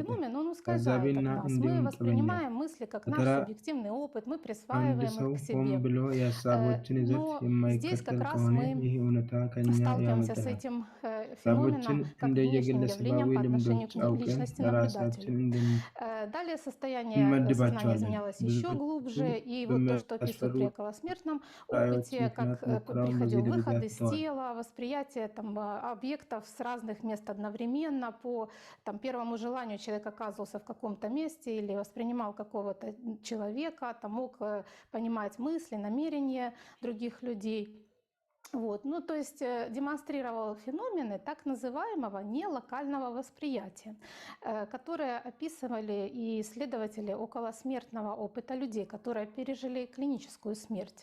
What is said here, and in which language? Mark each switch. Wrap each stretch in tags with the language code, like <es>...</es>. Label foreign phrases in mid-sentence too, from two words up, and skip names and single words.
<am>ታዛቢና እንዲሁም ጠበኛ በተራ አንድ ሰው ሆን ብሎ የሀሳቦችን ይዘት የማይከተል ከሆነ ይህ እውነታ ከኛ ያመልጠናል። ሀሳቦችን እንደየግለሰባዊ ልምዶች አውቀን ለራሳችን እንመድባቸዋለን። ብዙዎቹ በሚያስፈሩ ራእዮች ምክንያት ሙከራውን በዚህ ደረጃ ትተዋል።</am> <ru>Объектов с разных мест одновременно по первому желанию человек оказывался в каком-то месте или воспринимал какого-то человека, мог понимать мысли, намерения других людей. Ну, то есть демонстрировал феномены так называемого нелокального восприятия, которые описывали и исследователи околосмертного опыта людей, которые пережили клиническую смерть.</ru>